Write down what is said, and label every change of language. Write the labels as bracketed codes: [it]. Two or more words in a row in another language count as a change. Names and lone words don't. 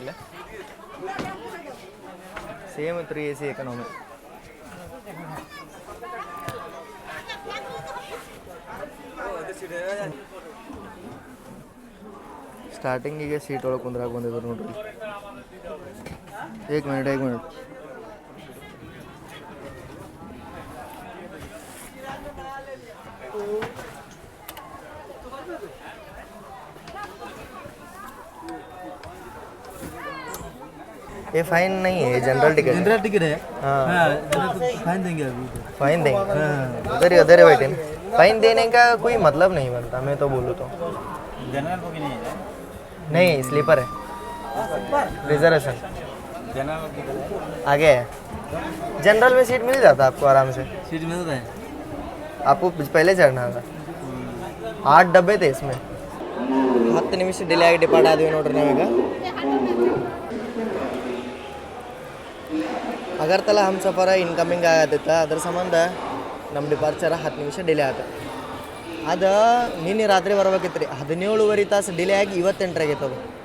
[kn] ಇಲ್ಲ ಸೇಮ್ 3AC ಎಕನಾಮಿ. ಸ್ಟಾರ್ಟಿಂಗಿಗೆ ಸೀಟ್ ಒಳಗೆ ಕುಂದ್ರಾಗ ಬಂದಿದ್ರು ನೋಡ್ರಿ. [hi] एक मिनट ये फाइन नहीं है, जनरल टिकट है। हाँ फाइन देंगे अभी, फाइन देंगे। उधर ही बैठे। फाइन देने का कोई मतलब नहीं बनता, मैं तो बोलूँ तो। जनरल बुक नहीं, स्लीपर है, रिजर्वेशन आगे है। जनरल में सीट मिल जाता आपको आराम से, सीट मिलता है आपको पहले चढ़ना था। 8 डब्बे थे इसमें. [kn] 10 ನಿಮಿಷ ಡಿಲೇ ಆಗಿ ಡಿಪಾರ್ಟ್ ಆದ್ವಿ ನೋಡ್ರಿ ನಾವೀಗ. ಅಗರ್ತಲಾ ಹಮ್ಸಫರ ಇನ್ಕಮಿಂಗ್ ಆಗತ್ತಿತ್ತು, ಅದ್ರ ಸಂಬಂಧ ನಮ್ಮ ಡಿಪಾರ್ಚರ್ 10 ನಿಮಿಷ ಡಿಲೇ ಆಯ್ತು. ಅದು ನಿನ್ನೆ ರಾತ್ರಿ ಬರ್ಬೇಕಿತ್ತು ರೀ. 17 ತಾಸು ಡಿಲೇ ಆಗಿ 28 ಆಗೈತೆ ಅದು.